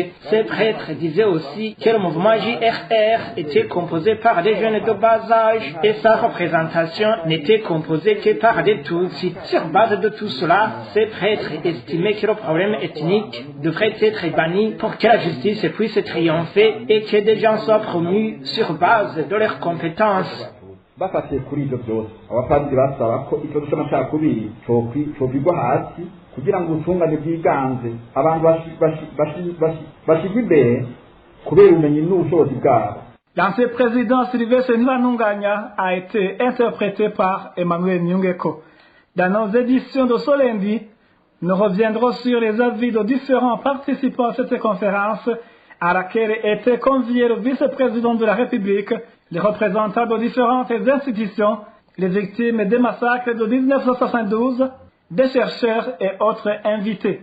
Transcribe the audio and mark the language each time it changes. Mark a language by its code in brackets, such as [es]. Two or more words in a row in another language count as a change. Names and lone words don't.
[fr] Ces prêtres disaient aussi que le mouvement JRR était composé par des jeunes de bas âge et sa représentation n'était composée que par des Tutsis. Sur base de tout cela, ces prêtres estimaient que le problème ethnique devrait être banni pour que la justice puisse triompher et que des gens soient promus sur base de leurs compétences. [rn] bafatiye kuri ibyo byose abapadiri basaba ko ikibazo cy'amacakubiri cyokwigwa hasi kugira ngo ubutungane bwiganze abantu bashyirwe imbere kubera ubumenyi n'ubushobozi bwabo. [fr] L'ancien président Sylvestre Ntibantunganya a été interprété par Emmanuel Nyungeko. Dans nos éditions de ce lundi, nous reviendrons sur les avis de différents participants à cette conférence à laquelle étaient conviés le vice-président de la République, les représentants de différentes institutions, les victimes des massacres de 1972, des chercheurs et autres invités.